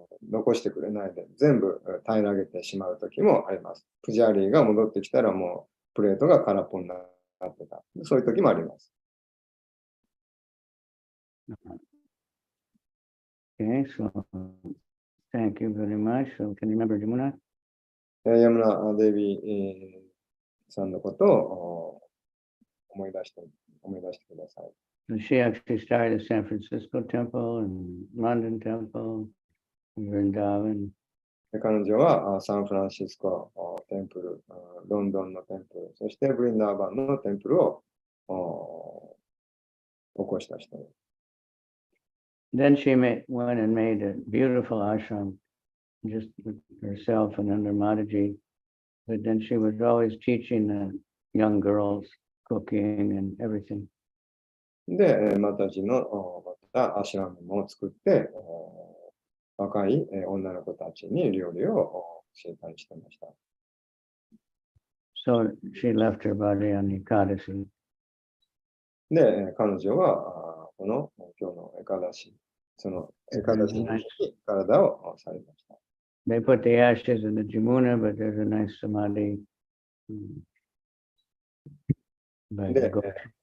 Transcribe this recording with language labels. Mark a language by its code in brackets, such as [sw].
[ja] 残してくれないで、全部平らげてしまう時もあります。プジャーリーが戻ってきたらもうプレートが空っぽになってた。そういう時もあります。 [en] Okay, so thank you very much. So can you remember Jamuna? [ja] ヤムナ・デビーさんのことを思い出してください。 [en] So she actually started at San Francisco Temple and London Temple, Vrindavan. [ja] で彼女はサンフランシスコテンプル、ロンドンのテンプル、そしてブリンダーバンのテンプルを起こした人です。 [en] Then she went and made a beautiful ashram just with herself and under Mataji. But then she was always teaching the young girls cooking and everything. [ja] で、マタジのまたアシュラムも作って、若い女の子たちに料理を教えたりしてました。 [en] So she left her body on the Ekadasi. [ja] で、彼女はこの今日のエカダシ、そのエカダシに体をされました。 [en] They put the ashes in the Jamuna, but there's a nice samadhi by the goat.